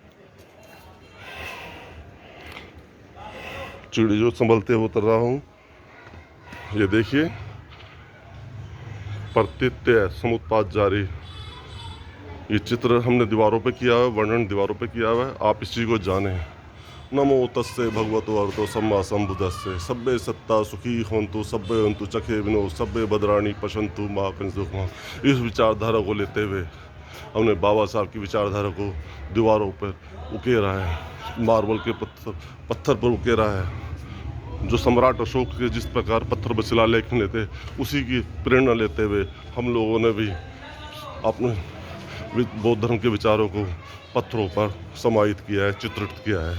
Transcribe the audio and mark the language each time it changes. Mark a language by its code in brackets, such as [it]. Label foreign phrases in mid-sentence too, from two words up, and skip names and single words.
[hi] चिड़ी जो संभलते हुए उतर रहा हूँ, ये देखिए, प्रत्यय समुत्पाद जारी। ये चित्र हमने दीवारों पे किया है, वर्णन दीवारों पे किया हुआ है। आप इस चीज़ को जानें। [pi] नमो तस्से भगवतो अरहतो सम्मा सम्बुद्धस्से सब्बे सत्ता सुखी होन्तु सब्बे हन्तु चखे विनो सब्बे [sa] भद्राणि पश्यन्तु मा कञ्चित् दुःखम्। [hi] इस विचारधारा को लेते हुए हमने बाबा साहब की विचारधारा को दीवारों पर उकेरा है, मार्बल के पत्थर पर उकेरा है। जो सम्राट अशोक के जिस प्रकार पत्थर पर शिलालेख लेते, उसी की प्रेरणा लेते हुए हम लोगों ने भी अपने बौद्ध धर्म के विचारों को पत्थरों पर समाहित किया है, चित्रित किया है।